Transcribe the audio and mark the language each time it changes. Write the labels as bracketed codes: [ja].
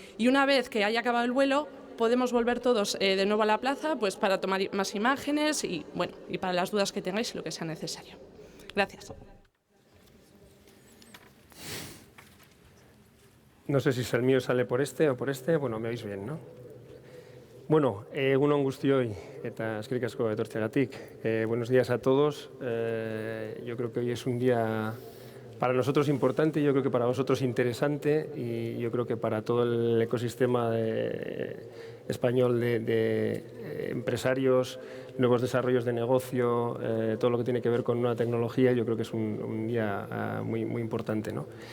[es] Y una vez que haya acabado el vuelo, podemos volver todos de nuevo a la plaza pues para tomar más imágenes y, bueno, y para las dudas que tengáis y lo que sea necesario. Gracias. No sé si el mío sale por este o por este. Bueno, me oís bien, ¿no? [eu] Bueno, egun on guztioi eta eskerrik asko etortzeagatik. [es] Buenos días a todos. Yo creo que hoy es un día para nosotros importante, yo creo que para vosotros interesante y yo creo que para todo el ecosistema español de empresarios, nuevos desarrollos de negocio, todo lo que tiene que ver con nueva tecnología, yo creo que es un día muy importante, ¿no?